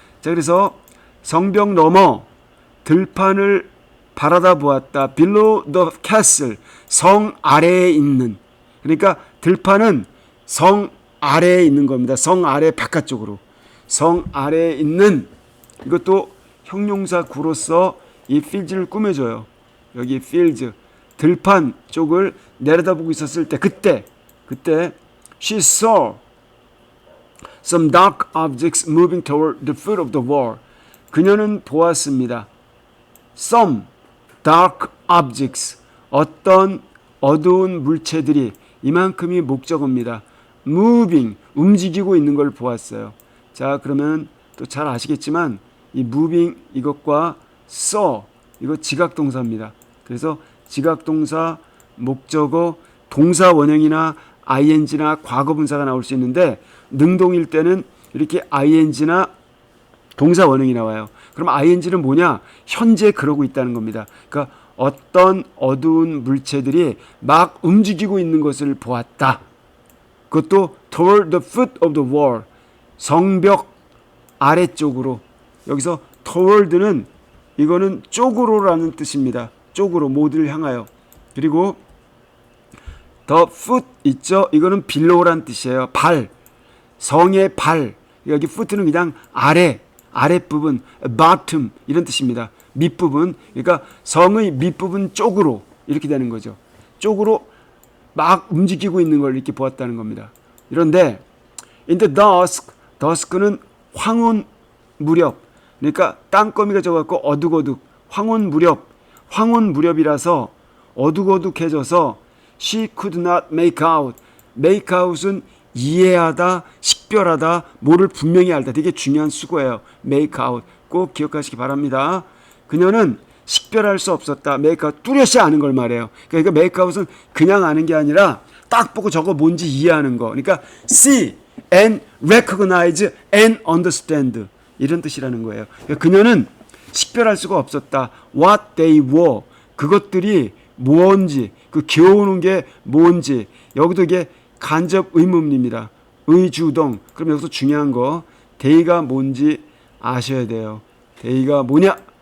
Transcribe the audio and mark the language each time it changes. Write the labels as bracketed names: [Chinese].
[Korean] 자, 그래서 성벽 너머 들판을 바라다 보았다. [English] Below the castle [Korean] 성 아래에 있는 그러니까 들판은 성 아래에 있는 겁니다. 성 아래 바깥쪽으로 성 아래에 있는 이것도 형용사 구로서 이 필즈를 꾸며줘요. 여기 필즈 들판 쪽을 내려다보고 있었을 때 그때 [English] she saw some dark objects moving toward the foot of the wall. [Korean] 그녀는 보았습니다. [English] Some dark objects [Korean] 어떤 어두운 물체들이 이만큼이 목적어입니다. moving 움직이고 있는 걸 보았어요. 자, 그러면 또 잘 아시겠지만 이 moving 이것과 saw 이거 지각동사입니다. 그래서 지각동사 목적어 동사 원형이나 ing나 과거분사가 나올 수 있는데 능동일 때는 이렇게 ing나 동사 원형이 나와요. 그럼 ing는 뭐냐? 현재 그러고 있다는 겁니다. 그러니까 어떤 어두운 물체들이 막 움직이고 있는 것을 보았다. [English] 그것도 toward the foot of the wall [Korean] 성벽 아래쪽으로. 여기서 toward는 이거는 쪽으로라는 뜻입니다. 쪽으로 모두를 향하여. 그리고 the foot 있죠? 이거는 below라는 뜻이에요. 발. 성의 발. 여기 foot는 그냥 아랫부분, bottom 이런 뜻입니다. 밑부분. 그러니까 성의 밑부분 쪽으로 이렇게 되는 거죠. 쪽으로 막 움직이고 있는 걸 이렇게 보았다는 겁니다. 그런데 [English] in the dusk [Korean] 는 황혼 무렵. 그러니까 땅거미가 져갖고 어둑어둑. 황혼 무렵이라서 어둑어둑해져서 [English] she could not make out. [Korean] make out은 이해하다, 식별하다, 뭐를 분명히 알다. 되게 중요한 수고예요. make out. 꼭 기억하시기 바랍니다. 그녀는 식별할 수 없었다. make out. 뚜렷이 아는 걸 말해요. 그러니까 make out은 그냥 아는 게 아니라 딱 보고 저거 뭔지 이해하는 거. [English] 그러니까 see and recognize and understand. [Korean] 이런 뜻이라는 거예요. 그러니까 그녀는 식별할 수가 없었다. [English] what they were. [Korean] 그것들이 뭔지, 그 겨우는 게 뭔지. 여기도 이게 간접 의문입니다. 의주동. 그럼 여기서 중요한 거 데이가 뭔지 아셔야 돼요. 데이가 뭐냐?